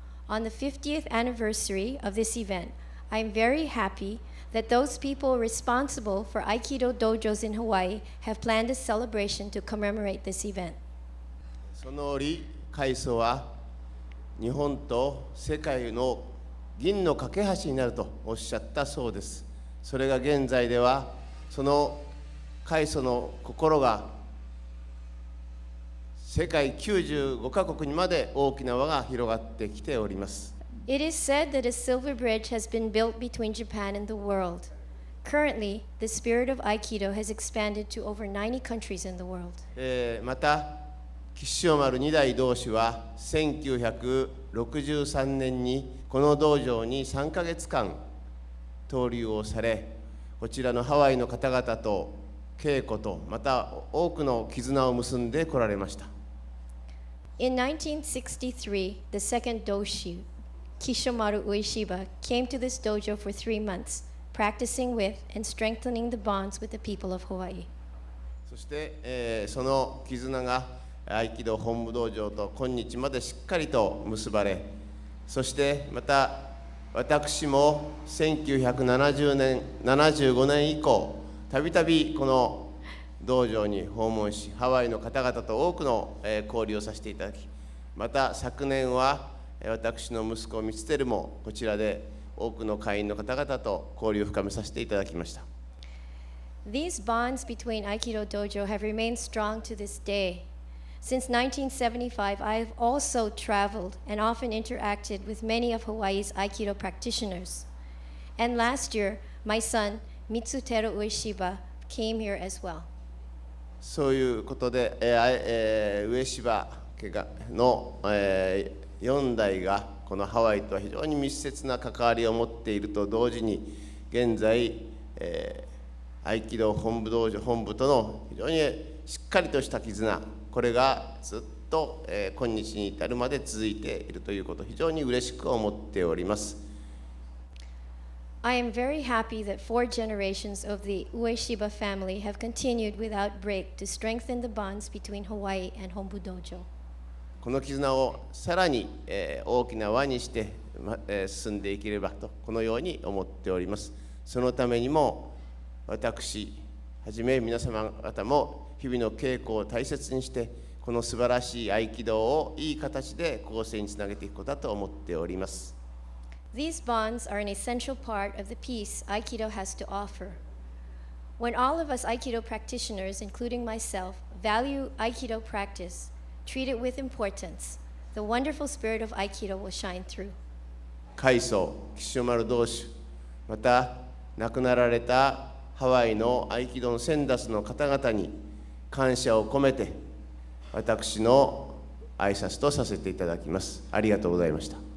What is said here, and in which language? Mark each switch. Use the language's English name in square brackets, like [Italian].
[English] On the 50th anniversary of this event, I am very happy that those people responsible for Aikido dojos in Hawaii have planned a celebration to commemorate this event. [Japanese] その折、開祖は日本と世界の銀の架け橋になるとおっしゃったそうです。それが現在では、その開祖の心が世界95カ国にまで大きな輪が広がってきております。 [English] It is said that a silver bridge has been built between Japan and the world. Currently, the spirit of Aikido has expanded to over 90 countries in the world. [Japanese] また、岸尾丸二代道主は1963年にこの道場に3ヶ月間登竜をされ、こちらのハワイの方々と稽古とまた多くの絆を結んでこられました。 [English] In 1963, the second Doshu, Kishomaru Ueshiba, came to this dojo for 3 months, practicing with and strengthening the bonds with the people of Hawaii. [Japanese] そして、その絆が合気道本部道場と今日までしっかりと結ばれ、そしてまた私も1970年、75年以降、たびたびこの道場に訪問し、ハワイの方々と多くの交流をさせていただき、また昨年は私の息子Mitsuteruもこちらで多くの会員の方々と交流を深めさせていただきました。 [English] These bonds between Aikido Dojo have remained strong to this day. Since 1975, I have also traveled and often interacted with many of Hawaii's Aikido practitioners. And last year, my son, Mitsuteru Ueshiba, came here as well. [Japanese] そういうことで、上芝家の、4代がこのハワイとは非常に密接な関わりを持っていると同時に、現在、合気道本部道場本部との非常にしっかりとした絆、これがずっと、今日に至るまで続いているということを非常に嬉しく思っております。 [English] I am very happy that 4 generations of the Ueshiba family have continued without break to strengthen the bonds between Hawaii and Honbu Dojo. [Japanese] この絆をさらに、大きな輪にして、進んでいければとこのように思っております。そのためにも私はじめ皆様方も日々の稽古を大切にして、この素晴らしい合気道をいい形で後世につなげていくことだと思っております。 [English] These bonds are an essential part of the peace Aikido has to offer. When all of us Aikido practitioners, including myself, value Aikido practice, treat it with importance, the wonderful spirit of Aikido will shine through. [Japanese] 開祖岸尾丸道主、また亡くなられたハワイの合気道の先達の方々に感謝を込めて、私の挨拶とさせていただきます。ありがとうございました。